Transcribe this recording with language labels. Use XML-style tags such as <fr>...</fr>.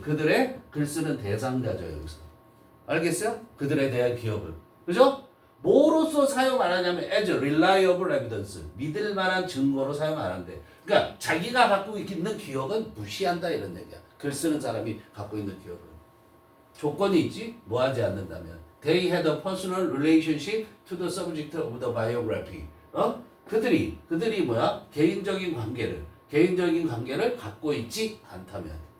<ko>그들의 글 쓰는 대상자죠, 여기서. 알겠어요? 그들에 대한 기억을. 그죠? 뭐로서 사용 안 하냐면</ko> <en>as reliable evidence.</en> <ko>믿을 만한 증거로 사용 안 한대. 그러니까 자기가 갖고 있는 기억은 무시한다 이런 얘기야. 글 쓰는 사람이 갖고 있는 기억은. 조건이 있지? 뭐 하지 않는다면.</ko> <en>They had a personal relationship to the subject of the biography.</en> <ko>그들이 뭐야? 개인적인 관계를 갖고 있지 않다면.</ko>